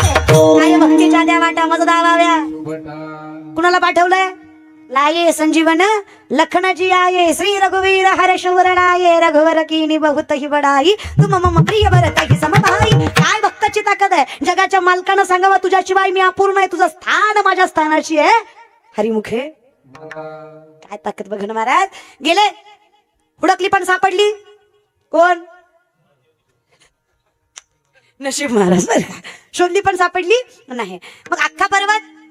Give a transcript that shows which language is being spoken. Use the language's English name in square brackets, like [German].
[Marathi] काय भक्तीच्या द्या वाटा मज दावाव्या. कुणाला पाठवलंय, [Awadhi] लाये संजीवन लखन जियाये, श्री रघुवीर हर्ष उर लाए, रघुवर कीन्ही बहुते बड़ाई, तुम मम प्रिय भरत समभाई. [Marathi] काय भक्ताची ताकद आहे. जगाच्या मालकानं सांगावं तुझ्याशिवाय मी अपूर्ण आहे, तुझं स्थान माझ्या स्थानाची आहे. हरिमुखे काय ताकद बघ ना महाराज. गेले हुडकली पण सापडली कोण, नशीब महाराज बरं. शोधली पण सापडली नाही. मग अख्खा पर्वत